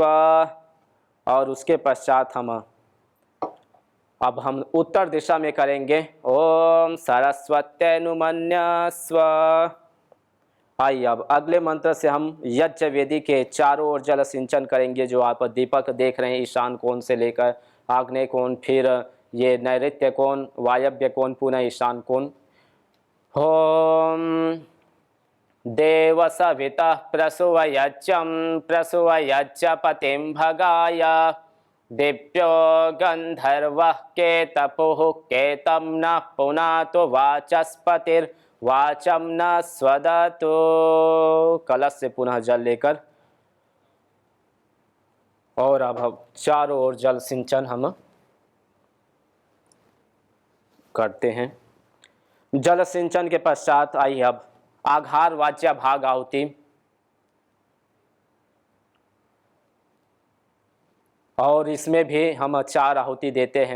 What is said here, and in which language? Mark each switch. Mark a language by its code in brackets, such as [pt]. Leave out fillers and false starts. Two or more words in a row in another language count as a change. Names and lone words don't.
[hi] और उसके पश्चात अब हम उत्तर दिशा में करेंगे। [sa] ओम सरस्वत्यनुमन्यस्व। [hi] आइए अब अगले मंत्र से हम यज्ञ वेदी के चारों ओर जल सिंचन करेंगे। जो आप दीपक देख रहे हैं, ईशान कोण से लेकर आग्नेय कोण, फिर ये नैऋत्य कोण, वायव्य कोण, पुनः ईशान कोण। [sa] ओम देव सविता प्रसुवयज्ञं प्रसुवयज्ञपतिं भगाय दिव्यो गंधर्वः केतपुः केतं नः पुनातु वाचस्पतिर्वाचं न स्वदतु। [hi] कलश से पुनः जल लेकर और अब हम चारों ओर जल सिंचन हम करते हैं। जल सिंचन के पश्चात आइए अब आघार वाच्य भाग आहुति। और इसमें भी हम 4 आहुति देते हैं।